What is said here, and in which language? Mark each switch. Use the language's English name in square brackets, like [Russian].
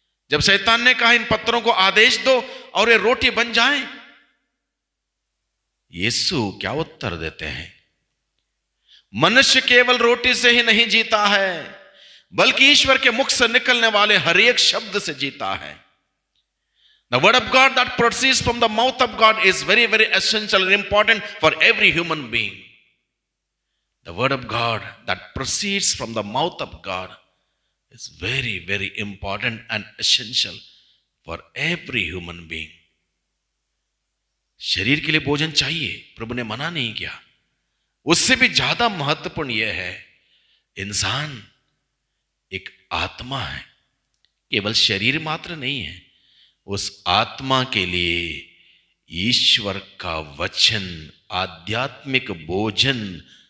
[Hindi] जब शैतान ने कहा इन पत्थरों को आदेश दो और ये रोटी बन जाए, यीशु क्या उत्तर देते हैं? मनुष्य केवल रोटी से ही नहीं जीता है, बल्कि ईश्वर के मुख से निकलने वाले हर एक शब्द से जीता है। [English] The word of God that proceeds from the mouth of God is very, very essential and important for every human being. The word of God that proceeds from the mouth of God is very, very important and essential for every human being. [Hindi] शरीर के लिए भोजन चाहिए, प्रभु ने मना नहीं किया। उससे भी ज्यादा महत्वपूर्ण यह है, इंसान एक आत्मा है, केवल शरीर मात्र नहीं है। उस आत्मा के लिए ईश्वर का वचन, आध्यात्मिक भोजन